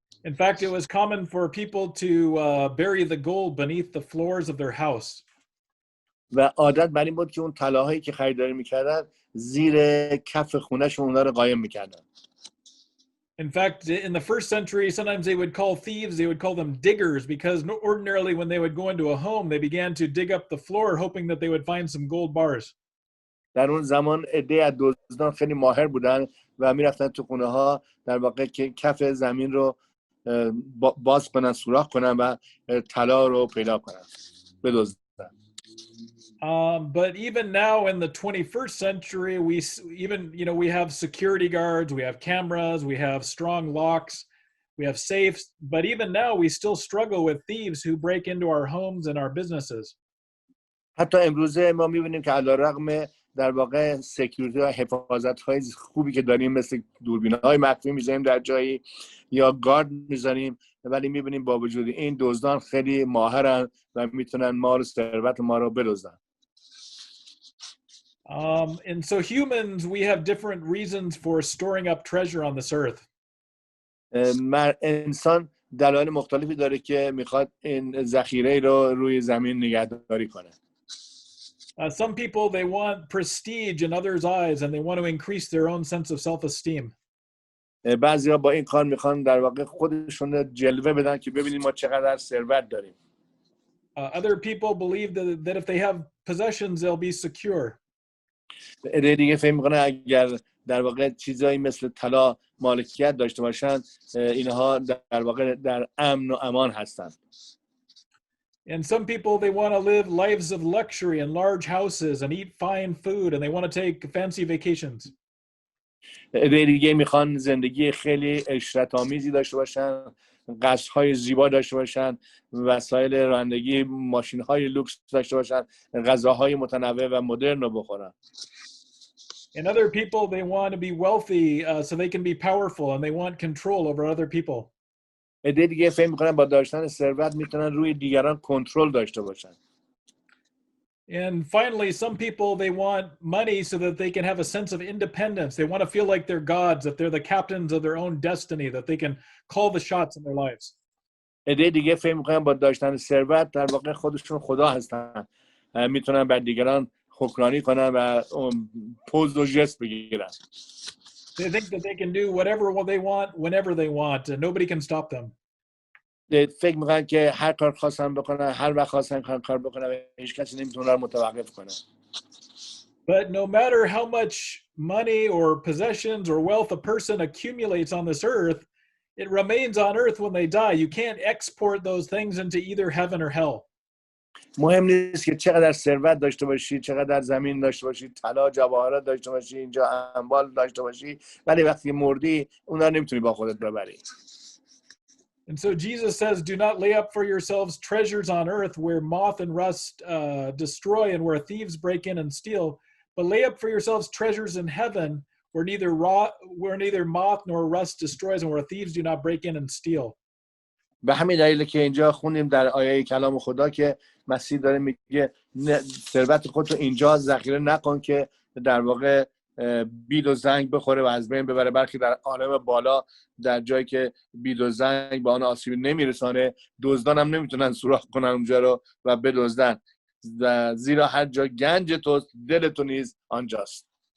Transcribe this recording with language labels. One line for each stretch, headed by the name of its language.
English: In fact, it was common for people to bury the gold beneath the floors of their house.
Persian: و عادت بر این بود که اون طلاهایی که خریداری میکردن زیر کف خونه‌شون اونها رو قایم میکردن.
English: In fact, in the first century, sometimes they would call thieves, they would call them diggers, because ordinarily when they would go into a home, they began to dig up the floor, hoping that they would find some gold bars.
Persian: در اون زمان عده از دزدان خیلی ماهر بودن و میرفتن تو خونه ها در واقع که کف زمین رو باز کنن، سوراخ کنن و طلا رو پیدا کنن، بدزدن.
English: But even now in the 21st century, we have security guards, we have cameras, we have strong locks, we have safes. But even now, we still struggle with thieves who break into our homes and our businesses.
Persian: حتی امروزه ما می‌بینیم که علی‌رغم در واقع سکیوریتی و حفاظت‌های خوبی که داریم، مثل دوربین‌های مخفی می‌ذاریم در جایی یا گارد می‌ذاریم، ولی می‌بینیم با وجود این دزدان خیلی ماهرن و میتونن مال و ثروت ما رو بدزدن.
English: And so humans, we have different reasons for storing up treasure on this earth.
Persian: انسان دلایل مختلفی داره که میخواد این ذخیره رو روی زمین نگهداری کنه.
English: Some people, they want prestige in others' eyes and they want to increase their own sense of self-esteem.
Persian: بعضیا با این کار میخوان در واقع خودشون جلوه بدن که ببینید ما چقدر ثروت داریم.
English: Other people believe that if they have possessions, they'll be secure.
Persian: دیگه فکر میکنه اگر در واقع چیزایی مثل طلا مالکیت داشته باشن، اینها در واقع در امن و امان هستن.
English: And some people, they want to live lives of luxury in large houses and eat fine food and they want to take fancy vacations.
Persian: دیگه میخوان زندگی خیلی عشرت‌آمیزی داشته باشن، قصرهای زیبا داشته باشن، وسایل رانندگی، ماشین‌های لوکس داشته باشن، غذاهای متنوع و مدرن رو بخورن.
English: And other people, they want to be wealthy so they can be powerful and they want control over other people.
Persian: دیگه فکر می‌کنن با داشتن ثروت میتونن روی دیگران کنترل داشته باشن.
English: And finally, some people, they want money so that they can have a sense of independence. They want to feel like they're gods, that they're the captains of their own destiny, that they can call the shots in their lives.
Persian: دیگه فکر می‌کنن با داشتن ثروت در واقع خودشون خدا هستن، میتونن بر دیگران حکمرانی کنن و پوز و ژست بگیرن.
English: They think that they can do whatever they want whenever they want and nobody can stop them.
Persian: فکر می‌کنن که هر کار خواستن بکنن، هر وقت خواستن کار بکنن و هیچ کسی نمیتونه رو متوقف کنه.
English: But no matter how much money or possessions or wealth a person accumulates on this earth, it remains on earth when they die. You can't export those things into either heaven or hell.
Persian: مهم نیست که چقدر ثروت داشته باشی، چقدر زمین داشته باشی، طلا جواهرات داشته باشی، اینجا اموال داشته باشی، ولی وقتی مردی اونا نمیتونی با خودت ببری.
English: And so Jesus says, do not lay up for yourselves treasures on earth where moth and rust destroy and where thieves break in and steal, but lay up for yourselves treasures in heaven where neither moth nor rust destroys and where thieves do not break in and steal.
Persian: به همین دلیل که اینجا خوندیم در آیه کلام خدا که مسیح داره میگه ثروت خودت رو اینجا ذخیره نکن که در واقع بید و زنگ بخوره و از بین ببره، بلکه در عالم بالا، در جایی که بید و زنگ به آن آسیبی نمیرسانه، دزدان هم نمیتونن سوراخ کنن اونجا رو و بدزدن، زیرا هر جا گنج تو دل تو نیز آنجاست.